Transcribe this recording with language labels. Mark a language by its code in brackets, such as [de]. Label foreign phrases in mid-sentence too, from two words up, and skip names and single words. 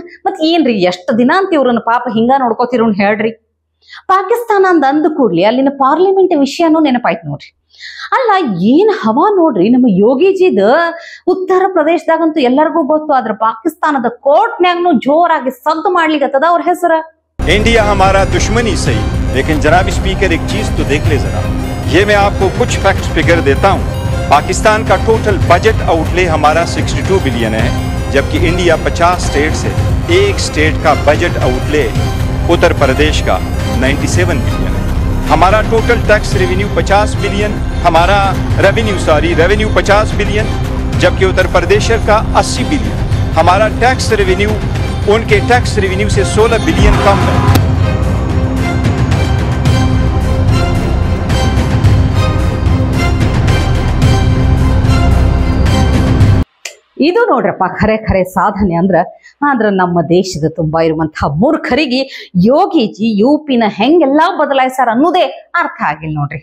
[kn] ಮತ್ ಏನ್ರಿ ಎಷ್ಟು ದಿನ ಅಂತ ಇವ್ರನ್ನ ಪಾಪ ಹಿಂಗ ನೋಡ್ಕೋತಿರೋನ್ ಹೇಳ್ರಿ. ಪಾಕಿಸ್ತಾನ ಅಂದ ಕೂಡ್ಲಿ ಅಲ್ಲಿನ ಪಾರ್ಲಿಮೆಂಟ್ ವಿಷಯನೂ ನೆನಪಾಯ್ತು ನೋಡ್ರಿ. ಅಲ್ಲ, ಏನ್ ಹವಾ ನೋಡ್ರಿ ನಮ್ಮ ಯೋಗಿಜಿದ. ಉತ್ತರ ಪ್ರದೇಶದಾಗಂತೂ ಎಲ್ಲರಿಗೂ ಗೊತ್ತು, ಆದ್ರೆ ಪಾಕಿಸ್ತಾನದ ಕೋರ್ಟ್ನ್ಯಾಗನು ಜೋರಾಗಿ ಸದ್ದು ಮಾಡ್ಲಿಕ್ಕತ್ತದ ಅವ್ರ ಹೆಸರ. [ur] انڈیا ہمارا دشمن ہی سہی، لیکن جناب سپیکر ایک چیز تو دیکھ لے ذرا. یہ میں آپکو کچھ [en] fact figure [ur] دیتا ہوں۔ پاکستان کا [en] total budget outlay [ur] ہمارا 62 بلین ہے، جبکہ انڈیا 50 سٹیٹ سے ایک سٹیٹ کا [en] budget outlay [ur] اتر پردیش کا 97 بلین ہے. ہمارا [en] total tax revenue [ur] 50 بلین، ہمارا ریونیو 50 بلین، جبکہ اتر پردیش کا 80 بلین. ہمارا [en] tax revenue [ur] ان کے [en] tax revenue [ur] سے 16 بلین کم ہے. [kn] ಇದು ನೋಡ್ರಪ್ಪ ಖರೆ ಸಾಧನೆ ಆದ್ರ ನಮ್ಮ ದೇಶದ ತುಂಬಾ ಇರುವಂತಹ ಮೂರ್ಖರಿಗೆ ಯೋಗಿಜಿ ಯುಪಿನ ಹೆಂಗೆಲ್ಲಾ ಬದಲಾಯಿಸಾರ ಅನ್ನೋದೇ ಅರ್ಥ ಆಗಿಲ್ಲ ನೋಡ್ರಿ.